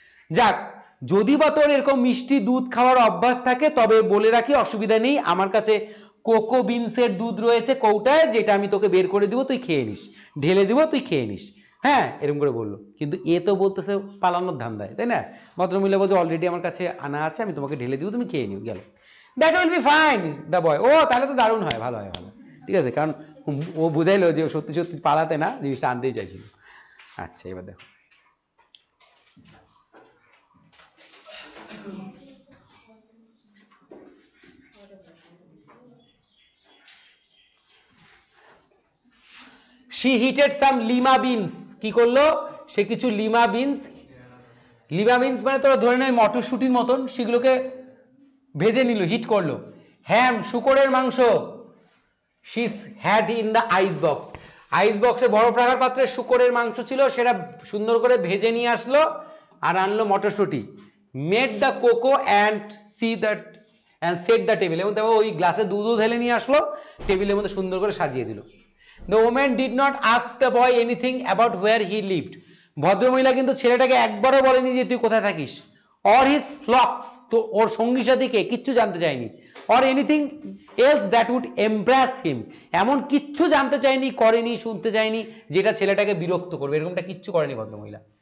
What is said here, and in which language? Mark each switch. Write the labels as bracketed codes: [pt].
[bn] যাক, যদি বা তোর এরকম মিষ্টি দুধ খাওয়ার অভ্যাস থাকে তবে বলে রাখি অসুবিধা নেই, আমার কাছে কোকো বিনসের দুধ রয়েছে কৌটায়, যেটা আমি তোকে বের করে দিব, তুই খেয়ে নিস, ঢেলে দিব, তুই খেয়ে নিস। হ্যাঁ, এরকম করে বললো। কিন্তু এ তো বলতেছে পালানোর ধান্দায়, তাই না? ভদ্রমহিলা বলছে অলরেডি আমার কাছে আনা আছে, আমি তোমাকে ঢেলে দিব, তুমি খেয়ে নিও, গেল। [en] That will be fine the boy. [bn] ও তাহলে তো দারুণ হয়, ভালো হয়, ভালো, ঠিক আছে। কারণ ও বুঝাইলো যে সত্যি সত্যি পালাতে না, জিনিসটা আনতেই চাইছিল। আচ্ছা, এবার দেখো [en] she heated some lima beans। [bn] কি করলো সে? কিছু লিমা বিনস, লিমা বিনস মানে তোরা ধরে নেয় মটরশুটির মতন, সেগুলোকে ভেজে নিল, হিট করলো। [en] ham, [bn] শুকরের মাংস। [en] she had in the ice box। [bn] আইস বক্সে বরফ রাখার পাত্রে শুকরের মাংস ছিল, সেটা সুন্দর করে ভেজে নিয়ে আসলো আর আনলো মটরশুটি। [en] made the cocoa and see that and set the table, [bn] এবং দেখো ওই গ্লাসে দুধও ঢেলে নিয়ে আসলো, টেবিলের মধ্যে সুন্দর করে সাজিয়ে দিল। [en] The woman did not ask the boy anything about where he lived। [bn] ভদ্রমহিলা কিন্তু ছেলেটাকে একবারও বলেনি যে তুই কোথায় থাকিস, [en] or his flocks, [bn] তো ওর সঙ্গী সাথীকে কিচ্ছু জানতে চায়নি, [en] or anything else that would embarrass him, [bn] এমন কিচ্ছু জানতে চায়নি, করেনি, শুনতে চায়নি যেটা ছেলেটাকে বিরক্ত করবে, এরকমটা কিচ্ছু করেনি ভদ্রমহিলা।